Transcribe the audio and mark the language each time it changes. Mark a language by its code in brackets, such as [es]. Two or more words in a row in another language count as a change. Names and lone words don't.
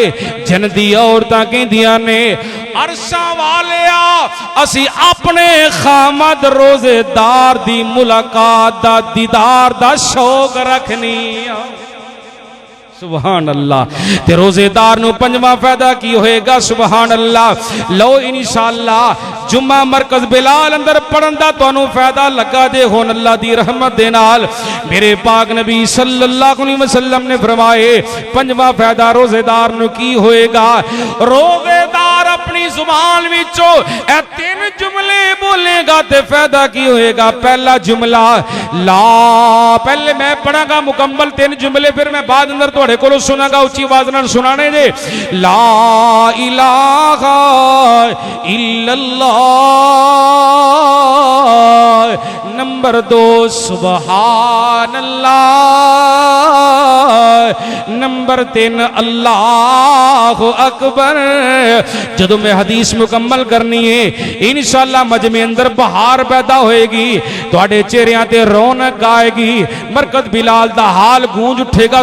[pa] ਜੰਨਤੀ ਔਰਤਾਂ ਕਹਿੰਦੀਆਂ ਨੇ ਅਰਸ਼ਾਂ ਵਾਲਿਆ ਅਸੀਂ ਆਪਣੇ ਖ਼ਾਵੰਦ ਰੋਜ਼ੇਦਾਰ ਦੀ ਮੁਲਾਕਾਤ ਦਾ ਦੀਦਾਰ ਦਾ ਸ਼ੌਕ ਰੱਖਨੀਆਂ। [ar] سبحان الله. [pa] ਤੇ ਰੋਜ਼ੇਦਾਰ ਨੂੰ ਪੰਜਵਾਂ ਫ਼ਾਇਦਾ ਕੀ ਹੋਏਗਾ [ar] سبحان الله. [pa] ਲੋ ਇੰਸ਼ਾਅੱਲਾਹ ਜੁੰਮਾ ਮਰਕਜ਼ ਬਿਲਾਲ ਅੰਦਰ ਪੜ੍ਹਨ ਦਾ ਤੁਹਾਨੂੰ ਫ਼ਾਇਦਾ ਲੱਗਾ ਜੇ ਹੁਣ ਅੱਲਾਹ ਦੀ ਰਹਿਮਤ ਦੇ ਨਾਲ। ਮੇਰੇ ਪਾਕ ਨਬੀ [ar] صلى الله عليه وسلم [pa] ਨੇ ਫ਼ਰਮਾਏ ਪੰਜਵਾਂ ਫ਼ਾਇਦਾ ਰੋਜ਼ੇਦਾਰ ਨੂੰ ਕੀ ਹੋਏਗਾ, ਰੋਜ਼ੇਦਾਰ ਆਪਣੀ ਜ਼ੁਬਾਨ ਵਿਚੋਂ ਏ 3 ਜੁਮਲੇ ਬੋਲੇਗਾ ਤੇ ਫ਼ਾਇਦਾ ਕੀ ਹੋਏਗਾ। ਪਹਿਲਾ ਜੁਮਲਾ ਲਾ, ਪਹਿਲੇ ਮੈਂ ਪੜ੍ਹਾਂਗਾ ਮੁਕੰਮਲ 3 ਜੁਮਲੇ, ਫਿਰ ਮੈਂ ਬਾਅਦ ਅੰਦਰ ਤੁਹਾਡੇ ਕੋਲੋਂ ਸੁਣਾਂਗਾ, ਉੱਚੀ ਆਵਾਜ਼ ਨਾਲ ਸੁਣਾਣੇ ਜੇ। [ar] لا إله إلا الله. नंबर 2 سبحان الله. नंबर 3 الله أكبر. [pa] ਜਦੋਂ ਮੈਂ ਹਦੀਸ ਮੁਕੰਮਲ ਕਰਨੀ ਹੈ ਇੰਸ਼ਾਅੱਲਾਹ ਮਜਮੇ ਅੰਦਰ ਬਹਾਰ ਪੈਦਾ ਹੋਏਗੀ, ਤੁਹਾਡੇ ਚਿਹਰਿਆਂ ਤੇ ਰੌਣਕ ਆਏਗੀ, ਮਰਕਜ਼ ਬਿਲਾਲ ਦਾ ਹਾਲ ਗੂੰਜ ਉੱਠੇਗਾ।